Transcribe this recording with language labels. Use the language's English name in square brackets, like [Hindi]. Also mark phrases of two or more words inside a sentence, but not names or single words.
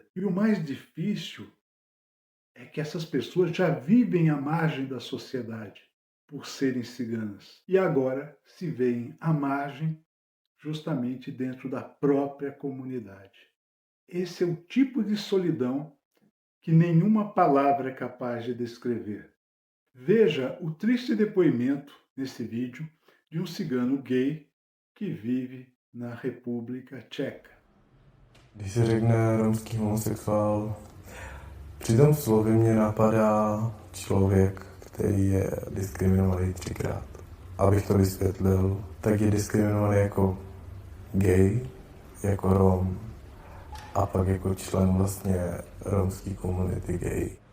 [Portuguese] E o mais difícil é que essas pessoas já vivem à margem da sociedade por serem ciganas e agora se veem à margem justamente dentro da própria comunidade. Esse é o tipo de solidão que nenhuma palavra é capaz de descrever. Veja o triste depoimento nesse vídeo de um cigano gay que vive na República Tcheca. [Czech] Když se řekne romský homosexuál, při tom slově mě napadá člověk, který je diskriminovaný třikrát. Abych to vysvětlil, tak je diskriminovaný jako gay, jako rom a pak jako člen vlastně romské komunity gay.